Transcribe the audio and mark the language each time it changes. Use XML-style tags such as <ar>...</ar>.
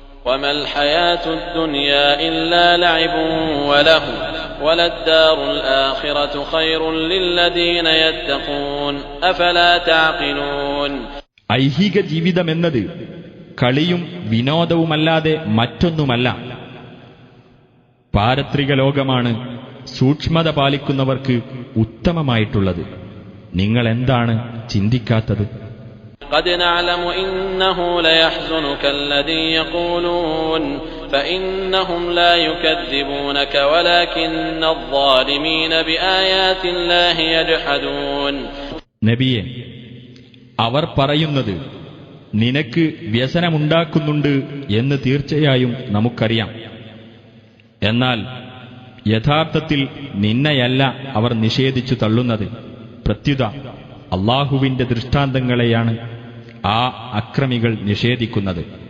<ar>وَمَا الْحَيَاةُ الدُّنْيَا إِلَّا لَعِبٌ وَلَهْوٌ وَلَلدَّارُ الْآخِرَةُ خَيْرٌ لِلَّذِينَ يَتَّقُونَ أَفَلَا تَعْقِلُونَ.</ar> <ml>ഐഹിക ജീവിതമെന്നത് കളിയും വിനോദവുമല്ലാതെ മറ്റൊന്നുമല്ല. പാരത്രിക ലോകമാണ് സൂക്ഷ്മത പാലിക്കുന്നവർക്ക് ഉത്തമമായിട്ടുള്ളത്. നിങ്ങൾ എന്താണ് ചിന്തിക്കാത്തത്?</ml> <ar>قد نعلم إنه ليحزنك الذي يقولون فإنهم لا يكذبونك ولكن الظالمين بآيات الله يجحدون.</ar> <ml>നബിയെ, അവർ പറയുന്നത് നിനക്ക് വ്യസനമുണ്ടാക്കുന്നുണ്ട് എന്ന് തീർച്ചയായും നമുക്കറിയാം. എന്നാൽ യഥാർത്ഥത്തിൽ നിന്നെയല്ല അവർ നിഷേധിച്ചു തള്ളുന്നത്. പ്രത്യുത അല്ലാഹുവിന്റെ ദൃഷ്ടാന്തങ്ങളെയാണ് ആ അക്രമികൾ നിഷേധിക്കുന്നത്.</ml>